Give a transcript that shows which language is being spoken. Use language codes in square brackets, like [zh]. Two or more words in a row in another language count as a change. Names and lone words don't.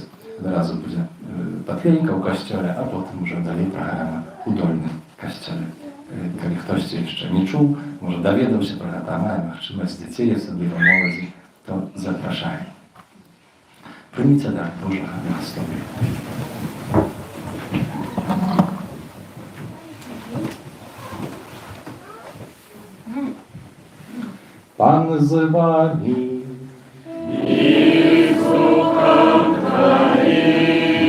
[be] Адразу будзе патлейка ў касцёле, а потым уже далей праграма ў дольным касцёле. Калі хтосьці яшчэ не чуў, можа, даведаўся пра гэта, мае магчымасць дзяцей, асабліва моладзі, то запрашаем. Прыміце дар Божага благословення. [uk] Пан з вами. І з Духом Твоїм.